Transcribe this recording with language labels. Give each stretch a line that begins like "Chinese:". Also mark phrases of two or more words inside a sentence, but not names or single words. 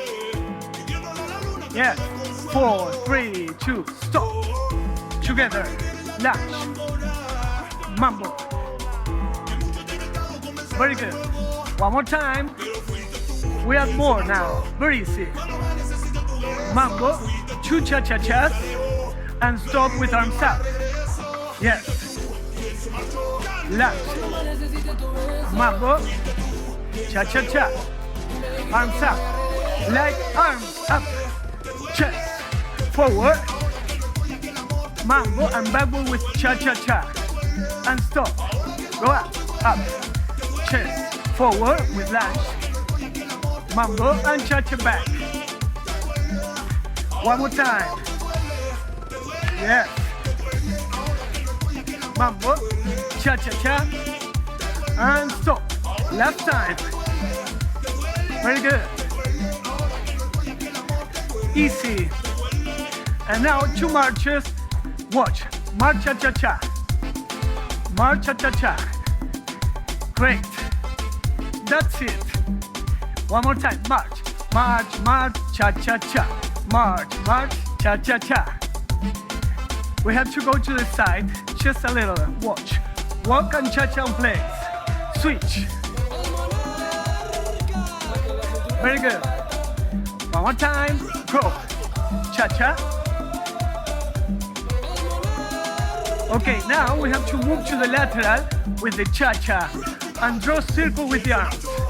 English: Yes. 4, 3, 2. Stop. Together. Lunge. Mambo. Very good. One more time. We have more now. Very easy. Mambo, 2 cha-cha-chas, and stop with arms up. Yes. Lunge. Mambo, cha-cha-cha. Arms up. Like arms up. Chest. Forward. Mambo and backward with cha-cha-cha. And stop. Go up, up. Chest. Forward with lunge. Mambo and cha-cha back. One more time. Yes. Mambo, cha-cha-cha, and stop. Last time. Very good. Easy. And now 2 marches. Watch. March cha-cha-cha. March cha-cha-cha. Great. That's it. One more time. March. March, march, cha-cha-cha. March, march, cha-cha-cha. We have to go to the side, just a little. Watch. Walk and cha-cha in place. Switch. Very good. One more time. Go. Cha-cha. Okay, now we have to move to the lateral with the cha-cha and draw a circle with the arms.